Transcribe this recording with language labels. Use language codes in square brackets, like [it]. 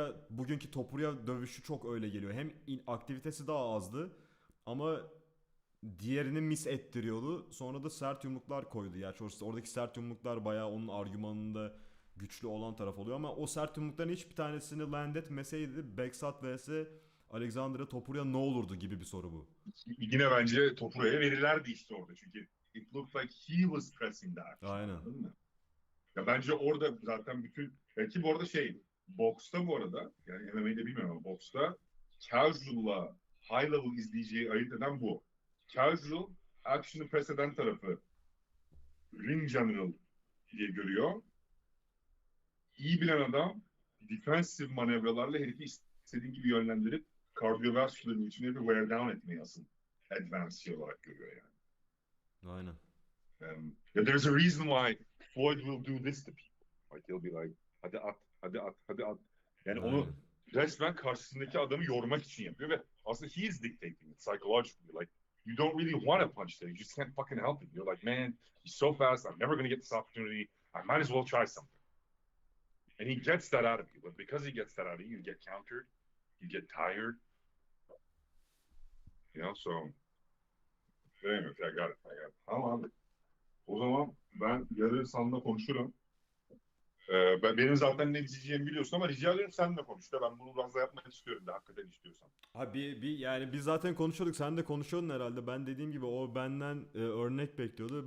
[tr] Bugünkü Topuria dövüşü çok öyle geliyor. Hem aktivitesi daha azdı ama diğerini miss ettiriyordu. Sonra da sert yumruklar koydu. Yani oradaki sert yumruklar bayağı onun argümanında güçlü olan taraf oluyor ama o sert yumrukların hiçbir tanesini land etmeseydi Beksat vs Alexandre Topuria ne olurdu gibi bir soru bu. Yine bence Topura'ya verirlerdi işte orada. [en] Çünkü it looked like he was pressing the action. [tr] Aynen. Anladın mı? Ya bence orada zaten bütün ki bu arada şey, Boksta bu arada, yani MMA'de bilmiyorum ama boksta casual'la high level izleyiciyi ayırt eden bu. Casual, action'ı press eden tarafı ring general diye görüyor. İyi bilen adam defensive manevralarla herifi istediğin gibi yönlendirip cardiovascular için herifi wear down etmeyi asıl advance olarak görüyor yani. Aynen. [en] There's a reason why Floyd will do this to people. Like he'll be like, [tr] hadi at, hadi at, hadi at. Yani Aynen. onu resmen karşısındaki adamı yormak için yapıyor ve aslında [en] he is dictating it psychologically. Like you don't really want to punch there. You just can't fucking help it. You're like, man, he's so fast. I'm never going to get this opportunity. I might as well try something. And he gets that out of you. But because he gets that out of you, you get countered. You get tired. You know, so anyway, I got it. [tr] Tamam abi. O zaman ben yarın seninle konuşurum. Benim zaten ne diyeceğimi biliyorsun ama rica ediyorum sen de konuş da ben bunu biraz da yapmak istiyorum da hakikaten istiyorsan. Abi yani biz zaten konuşuyorduk. Sen de konuşuyordun herhalde. Ben dediğim gibi o benden örnek bekliyordu.